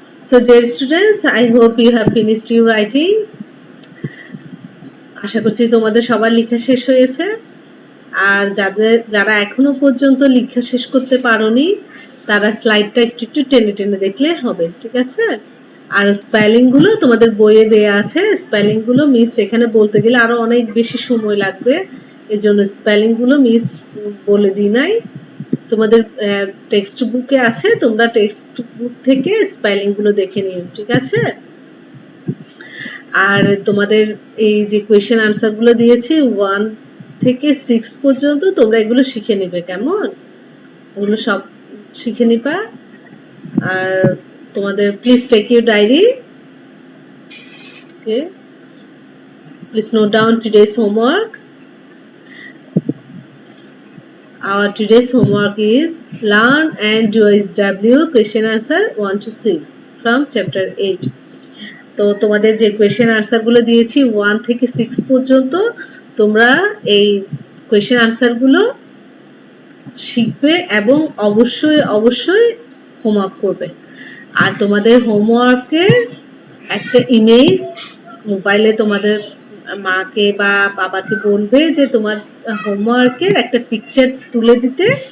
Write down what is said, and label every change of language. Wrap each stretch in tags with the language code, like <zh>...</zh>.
<en>So dear students, I hope you have finished your writing.</en> <bn>আশা করছি তোমাদের সবার লেখা শেষ হয়েছে। আর যারা এখনো পর্যন্ত লেখা শেষ করতে পারোনি তারা স্লাইডটা একটু একটু টেনে টেনে দেখলে হবে, ঠিক আছে? আর স্পেলিং গুলো তোমাদের বইয়ে দেয়া আছে, স্পেলিং গুলো মিস এখানে বলতে গেলে আরো অনেক বেশি সময় লাগবে, এজন্য স্পেলিং গুলো মিস বলে দিই নাই। তোমাদের টেক্সট বুকে আছে, তোমরা টেক্সট বুক থেকে স্পেলিং গুলো দেখে নিও, ঠিক আছে? আর তোমাদের এই যে কোয়েশ্চেন আনসার গুলো দিয়েছি 1 থেকে 6 পর্যন্ত তোমরা এগুলো শিখে নিবে, কেমন? এগুলো সব শিখে নিবা। আর তোমাদের</bn> <en>please take your diary,</en> <bn>okay?</bn> <en>Please note down today's homework. Our today's homework is learn and do SW question answer 1 to 6 from chapter 8.</en> <bn>তো তোমাদের যে কোয়েশ্চেন আনসার গুলো দিয়েছি 1 থেকে 6 পর্যন্ত তোমরা এই কোয়েশ্চেন আনসার গুলো শিখবে এবং অবশ্যই অবশ্যই হোমওয়ার্ক করবে। আর তোমাদের হোমওয়ার্কের একটা ইমেজ মোবাইলে তোমাদের মাকে বা বাবাকে বলবে যে তোমার হোমওয়ার্কের একটা পিকচার তুলে দিতে।</bn>